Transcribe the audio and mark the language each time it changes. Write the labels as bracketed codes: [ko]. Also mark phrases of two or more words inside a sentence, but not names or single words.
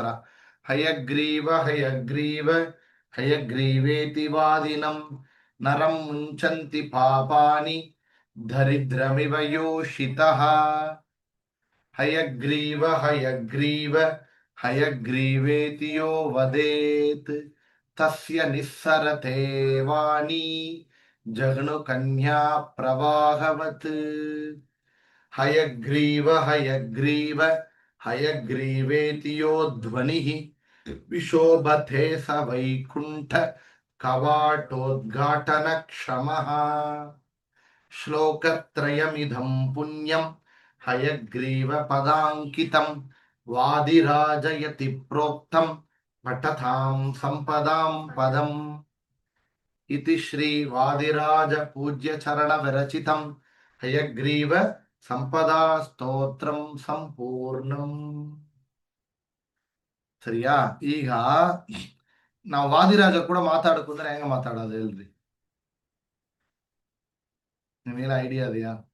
[sa] ಹಯಗ್ರೀವ ಹಯಗ್ರೀವ ಹಯಗ್ರೀವೇತಿ ವಾದಿನಂ ನರಂ ಮುಂಚಂತಿ ಪಾಪಾನಿ ದರಿದ್ರಮಿವ ಯೋಷಿತಃ. ಹಯಗ್ರೀವ ಹಯಗ್ರೀವ ಹಯಗ್ರೀವೇತಿ ಯೋ ವದೇತ್ ತಸ್ಯ ನಿಸ್ಸರತೆ ವಾಣಿ ಜಘ್ನು ಕನ್ಯಾ ಪ್ರವಾಹವತ್. ಹಯಗ್ರೀವ ಹಯಗ್ರೀವ ಹಯಗ್ರೀವೇತಿ ಯೋ ಧ್ವನಿಃ ವಿಶೋಭತೆ ಸ ವೈಕುಂಠ ಕವಾಟೋದ್ಘಾಟನ ಕ್ಷಮಃ. ಶ್ಲೋಕತ್ರಯಮಿದಂ ಪುಣ್ಯಂ ಹಯಗ್ರೀವ ಪದಾಂಕಿತಂ ವಾದಿರಾಜಯತಿ ಪ್ರೋಕ್ತಂ ಪಠತಾಂ ಸಂಪದಾಂ ಪದಂ. ಇತಿ ಶ್ರೀ ವಾದಿರಾಜ ಪೂಜ್ಯ ಚರಣ ವಿರಚಿತಂ ಹಯಗ್ರೀವ ಸಂಪದಾ ಸ್ತೋತ್ರಂ ಸಂಪೂರ್ಣಂ. [kn] ಸರಿಯಾ? ಈಗ ನಾವು ವಾದಿರಾಜ ಕೂಡ ಮಾತಾಡಕಂದ್ರೆ ಹೆಂಗ ಮಾತಾಡೋದು ಹೇಳ್ರಿ? ನಿಮ್ಗೇನ ಐಡಿಯಾ ಇದೆಯಾ?